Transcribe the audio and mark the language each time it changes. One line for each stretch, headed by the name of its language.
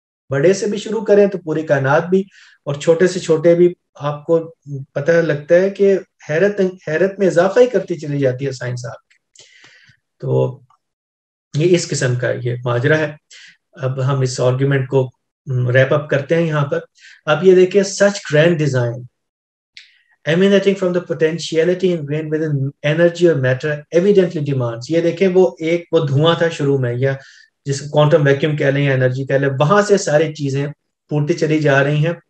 Urdu: بڑے سے بھی شروع کریں تو پوری کائنات بھی, اور چھوٹے سے چھوٹے بھی آپ کو پتہ لگتا ہے کہ حیرت میں اضافہ ہی کرتی چلی جاتی ہے سائنس آپ کی. تو یہ اس قسم کا یہ ماجرا ہے. اب ہم اس آرگیومنٹ کو ریپ اپ کرتے ہیں یہاں پر. اب یہ دیکھیں,
English: Such grand design emanating from the potentiality ingrained within energy or matter evidently demands.
Urdu: یہ دیکھیں وہ دھواں تھا شروع میں, یا جس کو کوانٹم ویکیوم کہہ لیں یا انرجی کہہ لیں, وہاں سے ساری چیزیں پھوٹتی چلی جا رہی ہیں.